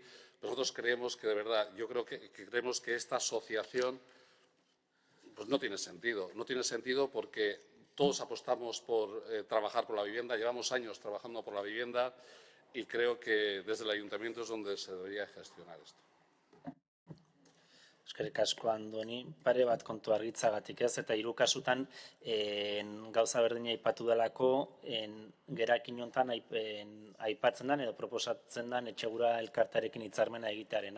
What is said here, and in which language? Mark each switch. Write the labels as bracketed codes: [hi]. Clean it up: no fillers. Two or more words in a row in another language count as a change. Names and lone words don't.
[es] Nosotros creemos que, de verdad, creemos que esta asociación pues no tiene sentido. No tiene sentido porque todos apostamos por trabajar por la vivienda. Llevamos años trabajando por la vivienda y creo que desde el Ayuntamiento es donde se debería gestionar esto. [eu] Eskerrik asko, Andoni, pare bat kontu argitzagatik ez, eta hiru kasutan gauza berdina aipatu delako, gerakin hontan aipatzen den edo proposatzen den Etxegura elkartearekin hitzarmena egitearena.